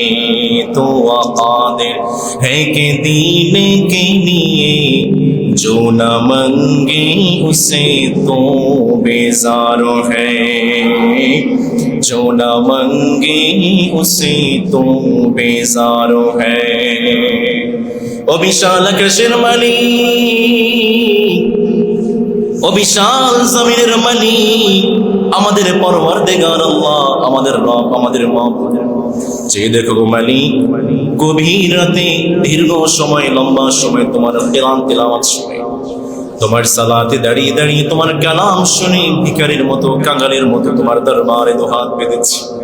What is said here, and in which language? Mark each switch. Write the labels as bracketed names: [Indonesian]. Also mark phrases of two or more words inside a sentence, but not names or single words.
[Urdu] تو قادر ہے کہ دینے کے لیے جو نہ منگے اسے تو بیزار ہے، جو نہ منگے اسے تو بیزار ہے. [Bangla] ও বিশাল আকাশের মালিক, ও বিশাল জমিনের মালিক, আমাদের পরওয়ারদিগার আল্লাহ, আমাদের রব, আমাদের মাবুদ, যে দেখো মালিক গভীর রাতে দীর্ঘ সময়, লম্বা সময় তোমার কোরআন তিলাওয়াত শুনে, তোমার সালাতে দাঁড়িয়ে দাঁড়িয়ে তোমার কালাম শুনে ভিখারির মতো, কাঙালের মতো তোমার দরবারে দুহাত পেতেছি।